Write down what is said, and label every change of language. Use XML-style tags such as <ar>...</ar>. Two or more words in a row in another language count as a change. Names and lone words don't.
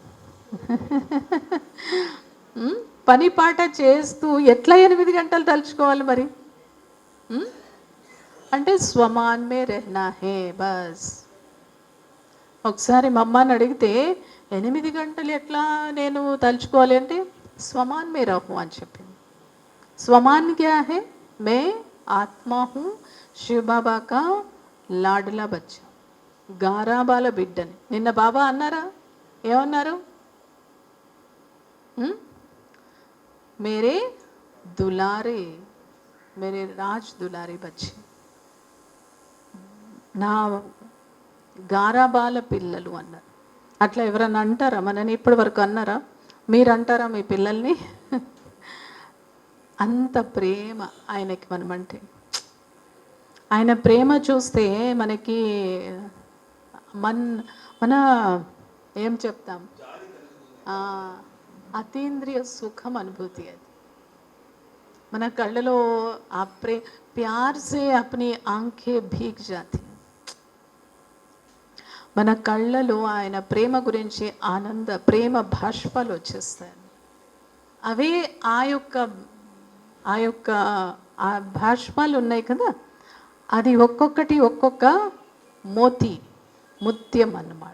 <te>పని పాట చేస్తూ ఎట్లా 8 గంటలు తలుచుకోవాలి మరి?</te> <hi>అంటే स्वमान में रहना है बस.</hi> <te>ఒకసారి మా అమ్మని అడిగితే 8 గంటలు ఎట్లా నేను తలుచుకోవాలి అంటే</te> <hi>स्वमान में रहूँ</hi> <te>అని చెప్పింది.</te> <hi>स्वमान क्या है? मैं आत्मा हूँ, शिव बाबा का लाडला बच्चा,</hi> <te>గారాబాల బిడ్డని. నిన్న బాబా అన్నారా? ఏమన్నారు?</te> <hi>मेरे दुलारे, मेरे राज दुलारे बच्चे,</hi> <te>నా గారాబాల పిల్లలు అన్నారు. అట్లా ఎవరన్నా అంటారా మనని? ఇప్పటి వరకు అన్నారా? మీరు అంటారా మీ పిల్లల్ని? అంత ప్రేమ ఆయనకి మనమంటే. ఆయన ప్రేమ చూస్తే మనకి మన ఏం చెప్తాం, అతీంద్రియ సుఖం అనుభూతి. అది మన కళ్ళలో ఆ</te> <hi>प्यार से अपनी आंखें भीग जाती.</hi> <te>మన కళ్ళలో ఆయన ప్రేమ గురించి ప్రేమ భాష్పాలు వచ్చేస్తాయి. అవే ఆ భాష్పాలు ఉన్నాయి కదా, అది ఒక్కొక్కటి ఒక్కొక్క ముత్యం అన్నమాట.</te>